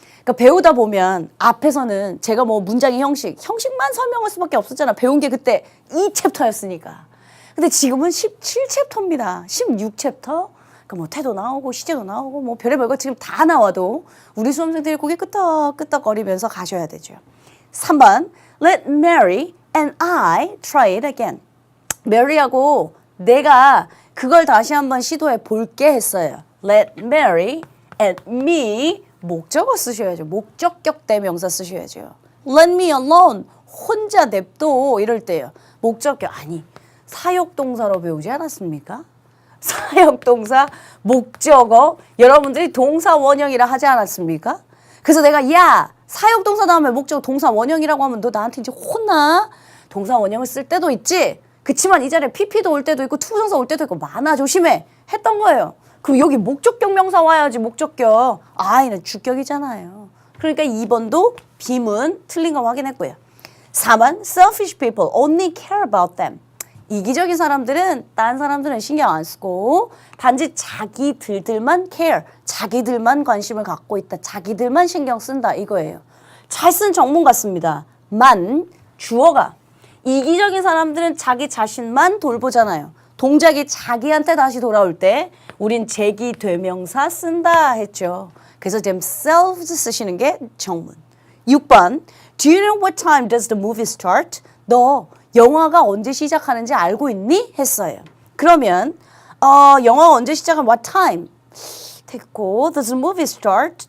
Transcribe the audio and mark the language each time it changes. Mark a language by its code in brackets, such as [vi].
[ko] 그러니까 배우다 보면 앞에서는 제가 뭐 문장의 형식만 설명할 수밖에 없었잖아. 배운 게 그때 2챕터였으니까. 근데 지금은 17챕터입니다. 16챕터. 그 뭐 태도 나오고 시제도 나오고 뭐 별의별 거 지금 다 나와도 우리 수험생들이 고개 끄덕끄덕거리면서 가셔야 되죠. [en] 3번 Let Mary and I try it again. [ko] Mary하고 내가 그걸 다시 한번 시도해 볼게 했어요. [en] Let Mary and me [ko] 목적어 쓰셔야죠. 목적격 대명사 쓰셔야죠. [en] Let me alone. [ko] 혼자 냅둬 이럴 때요. 목적격 아니 사역동사로 배우지 않았습니까? 사역동사 목적어 여러분들이 동사 원형이라 하지 않았습니까? 그래서 내가 야 사역동사 다음에 목적어 동사 원형이라고 하면 너 나한테 이제 혼나? 동사 원형을 쓸 때도 있지. 그치만 이 자리에 PP도 올 때도 있고 투부정사 올 때도 있고 많아 조심해 했던 거예요. 그럼 여기 목적격 명사 와야지 목적격. 얘는 주격이잖아요. 그러니까 2번도 빔은 틀린 거 확인했고요. [en] 4번 selfish people only care about them. [ko] 이기적인 사람들은 딴 사람들은 신경 안 쓰고 단지 자기들만 care, 자기들만 관심을 갖고 있다. 자기들만 신경 쓴다 이거예요. 잘 쓴 정문 같습니다. 만 주어가 이기적인 사람들은 자기 자신만 돌보잖아요. 동작이 자기한테 다시 돌아올 때 우린 제기되명사 쓴다 했죠. 그래서 지금 selves 쓰시는 게 정문. [en] 6번 Do you know what time does the movie start? [ko] 너 영화가 언제 시작하는지 알고 있니? 했어요. 그러면 영화가 언제 시작하면 what time? [en] 됐고 does the movie start?